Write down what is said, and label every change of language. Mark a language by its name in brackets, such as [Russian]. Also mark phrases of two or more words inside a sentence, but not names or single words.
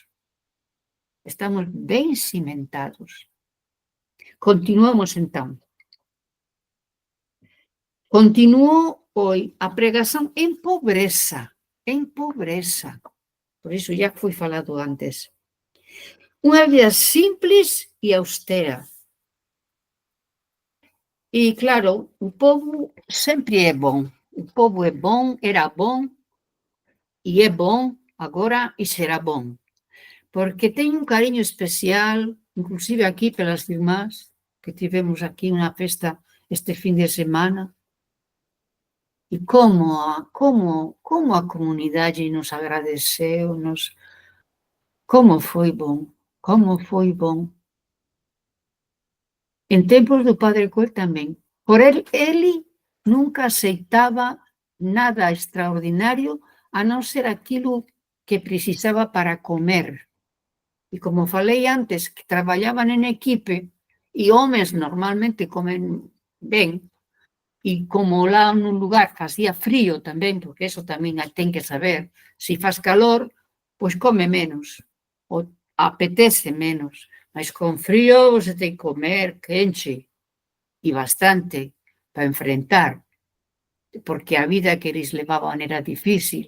[Galician] Estamos ben cimentados. Continuamos, entón. Continuou hoy a pregación en pobreza. Por iso já foi falado antes. Unha vida simples e austera. [Portuguese] E, claro, o povo sempre é bom. O povo é bom, era bom, e é bom agora e será bom. [Galician] Porque tem un cariño especial, inclusive aquí pelas irmás, que tivemos aquí unha festa este fin de semana. [Portuguese] E como a comunidade nos agradeceu, como foi bom, como foi bom. Em tempos do Padre Coelho também. Por ele nunca aceitava nada extraordinário, a não ser aquilo que precisava para comer. E como falei antes, que trabalhavam em equipe, e homens normalmente comem bem, e como lá num lugar fazia frío também, porque [Galician] eso tamén ten que saber, [Portuguese] se faz calor, pois come menos, ou apetece menos, mas con frío você ten que comer quente, e bastante, para enfrentar, porque a vida que eles levaban era difícil.